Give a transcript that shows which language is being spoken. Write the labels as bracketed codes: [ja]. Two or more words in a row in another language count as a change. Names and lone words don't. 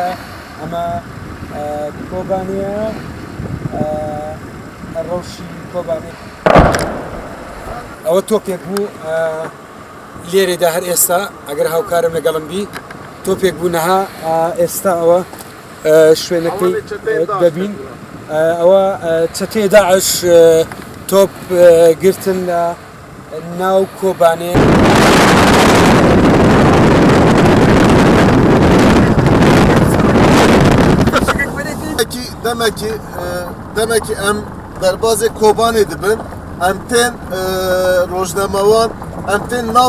[ckb] ئەمە کۆبانەیە ڕەوشی کۆبانێ ئەوە تۆپێک بوو لێرێدا هەر ئێستا ئەگەر هاوکارم لەگەڵم بی تۆپێک بوو نەها ئێستا ئەوە شوێنەکەی دەبین ئەوە چەتێ داعش تۆپ گرتن لە ناو کۆبانێ. [ku] demekî em derbazê Kobanê dibin em tên rojnemawan em tên nav